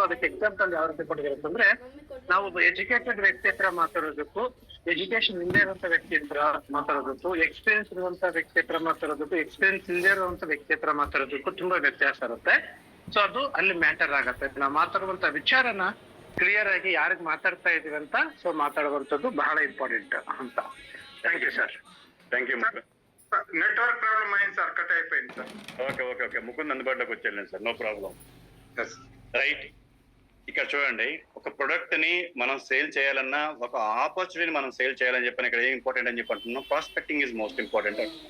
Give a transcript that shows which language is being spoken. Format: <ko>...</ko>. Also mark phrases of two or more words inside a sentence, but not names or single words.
<kn>ಅದಕ್ಕೆ ಎಕ್ಸಾಂಪಲ್ ಯಾವ ರೀತಿ ಕೊಟ್ಟಿರುತ್ತೆ ಅಂದ್ರೆ, ನಾವು ಒಬ್ಬ ಎಜುಕೇಟೆಡ್ ವ್ಯಕ್ತಿ ಹತ್ರ ಮಾತಾಡೋದಕ್ಕೂ, ಎಜುಕೇಶನ್ ಇಲ್ಲದೆ ಇರುವಂತ ವ್ಯಕ್ತಿ ಹತ್ರ ಮಾತಾಡೋದಕ್ಕೂ, ಎಕ್ಸ್ಪೀರಿಯನ್ಸ್ ಇರುವಂತ ವ್ಯಕ್ತಿ ಹತ್ರ ಮಾತಾಡೋದಕ್ಕೂ, ಎಕ್ಸ್ಪೀರಿಯನ್ಸ್ ಇಲ್ಲದೆ ಇರುವಂತ ವ್ಯಕ್ತಿ ಹತ್ರ ಮಾತಾಡೋದಕ್ಕೂ ತುಂಬಾ ವ್ಯತ್ಯಾಸ ಇರುತ್ತೆ. ಸೊ ಅದು ಅಲ್ಲಿ ಮ್ಯಾಟರ್ ಆಗತ್ತೆ. ನಾವು ಮಾತಾಡುವಂತ ವಿಚಾರನ ಕ್ಲಿಯರ್ ಆಗಿ ಯಾರಿಗೆ మాట్లాడుతా ಇದೀವಿ ಅಂತ సో మాట్లాಡುವಂತದ್ದು ಬಹಳ ಇಂಪಾರ್ಟೆಂಟ್ ಅಂತ.</kn> <en>thank you sir. thank you. network problem</en> <te>అయింది సార్, కట్ అయిపోయింది సార్. ఓకే ఓకే ఓకే ముకుంద్ అందుబాటులోకి వచ్చేయండి సార్,</te> <en>no problem.</en> <te>రైట్. ఇక్కడ చూడండి, ఒక ప్రొడక్ట్ ని మనం సేల్ చేయాలన్నా, ఒక ఆపర్చునిటీని మనం సేల్ చేయాలని చెప్పిన ఇక్కడ ఏం ఇంపార్టెంట్ అని చెప్పి అంటున్నాం,</te> <en>prospecting is most important.</en>